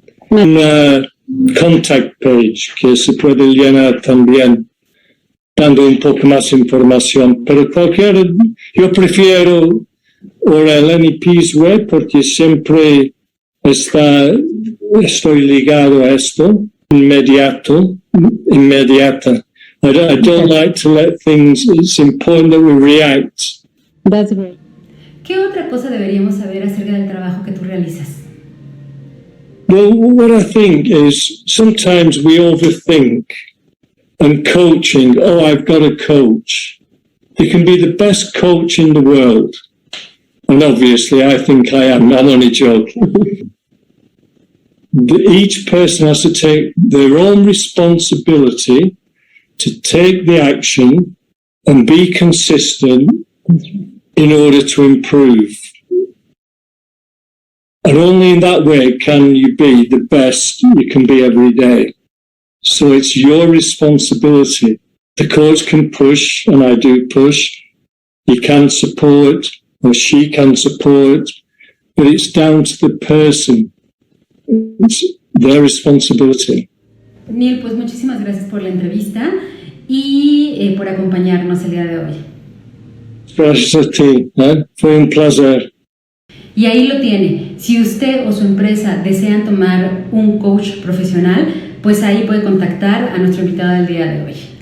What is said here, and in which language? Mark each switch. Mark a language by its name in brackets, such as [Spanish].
[Spanish] Una [English] contact page [Spanish] que se puede llenar también, dando un poco más información, pero yo prefiero ahora el NEP's web porque siempre estoy ligado a esto, inmediata. [English] I don't like to let things, it's important that we react. That's great. ¿Qué otra cosa deberíamos saber acerca del trabajo que tú realizas? Well, what I think is sometimes we overthink. And coaching, I've got a coach. You can be the best coach in the world. And obviously, I think I am. I'm only joking. Each person has to take their own responsibility to take the action and be consistent in order to improve. And only in that way can you be the best you can be every day. So it's your responsibility. The coach can push, and I do push. He can support, or she can support, but it's down to the person. It's their responsibility. [Spanish] Neil, pues muchísimas gracias por la entrevista y por acompañarnos el día de hoy. Gracias a ti, fue un placer. Y ahí lo tiene. Si usted o su empresa desean tomar un coach profesional, pues ahí puede contactar a nuestro invitado del día de hoy.